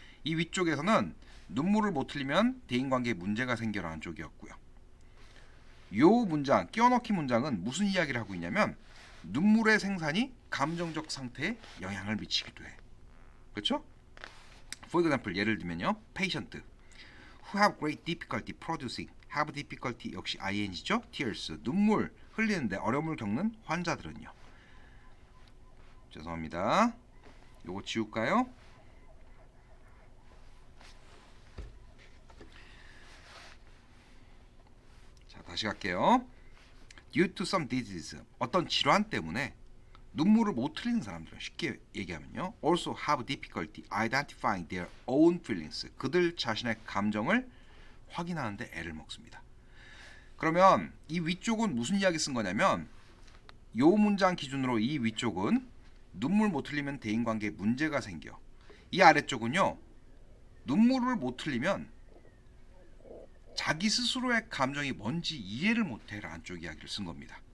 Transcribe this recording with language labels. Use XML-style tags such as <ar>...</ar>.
<ko>이 위쪽에서는 눈물을 못 흘리면 대인관계에 문제가 생겨라는 쪽이었고요. 요 문장, 끼워넣기 문장은 무슨 이야기를 하고 있냐면 눈물의 생산이 감정적 상태에 영향을 미치기도 해. 그렇죠?</ko> <en>For example,</en> <ko>예를 들면요.</ko> <en>patient who have great difficulty producing, have difficulty</en> <ko>역시</ko> <en>ing죠. tears,</en> <ko>눈물 흘리는데 어려움을 겪는 환자들은요. 죄송합니다. 요거 지울까요? 다시 갈게요.</ko> <en>Due to some disease,</en> <ko>어떤 질환 때문에 눈물을 못 흘리는 사람들은 쉽게 얘기하면요,</ko> <en>also have difficulty identifying their own feelings.</en> <ko>그들 자신의 감정을 확인하는데 애를 먹습니다. 그러면 이 위쪽은 무슨 이야기 쓴 거냐면, 요 문장 기준으로 이 위쪽은 눈물 못 흘리면 대인관계에 문제가 생겨. 이 아래쪽은요, 눈물을 못 흘리면 자기 스스로의 감정이 뭔지 이해를 못해라는 쪽 이야기를 쓴 겁니다.</ko>